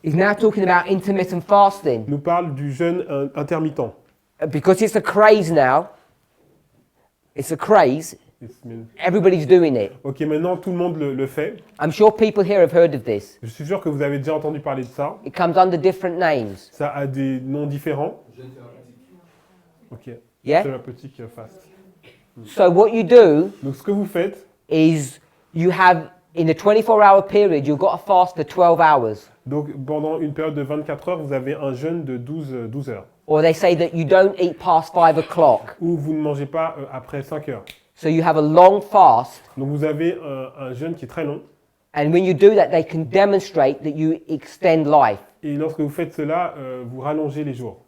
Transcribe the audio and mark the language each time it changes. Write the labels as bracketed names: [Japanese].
[English] is now talking about intermittent fasting [French] nous parlent du jeûne intermittent. [English] because it's a craze now. It's a craze. Everybody's doing it. [French] Ok, maintenant tout le monde le fait. [English] I'm sure people here have heard of this. [French] Je suis sûr que vous avez déjà entendu parler de ça. [English] It comes under different names. [French] Ça a des noms différents. Ok. [English] Yeah? [French] Thérapeutique fast. [English] So what you do [French] Donc ce que vous faites, [English] is you have in a 24-hour period you've got to fast for 12 hours. [French] donc pendant une période de 24 heures, vous avez un jeûne de 12 heures. [English] Or they say that you don't eat past 5 o'clock. [French] Ou vous ne mangez pas après 5 heures. [English] So you have a long fast. [French] Donc vous avez un jeûne qui est très long. [English] And when you do that, they can demonstrate that you extend life. [French] Et lorsque vous faites cela, vous rallongez les jours.